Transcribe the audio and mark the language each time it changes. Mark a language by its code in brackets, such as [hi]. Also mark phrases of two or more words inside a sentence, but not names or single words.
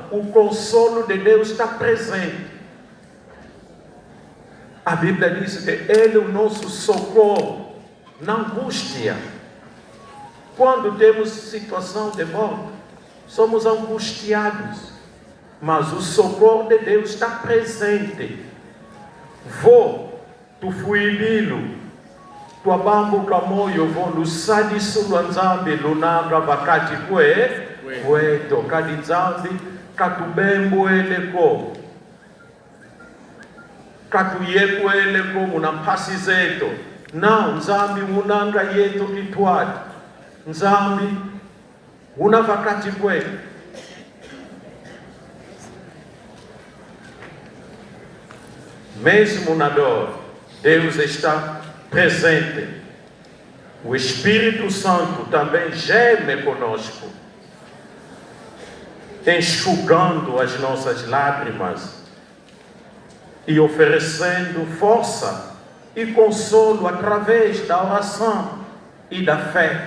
[pt] O consolo de Deus está presente. A Bíblia diz que Ele é o nosso socorro na angústia. Quando temos situação de morte, somos angustiados, mas o socorro de Deus está presente. [kg] Tu fuililo, tu abambo kamoyo vo lusadi sulanzambi lunanga vakati kweto kadizambi katubembo eleko katuyeku eleko munampasi zeto na nzambi munanga yeto kitwati nzambi una vakati kwetu. [pt] Mesmo na dor, Deus está presente. O Espírito Santo também geme conosco, enxugando as nossas lágrimas e oferecendo força e consolo através da oração e da fé.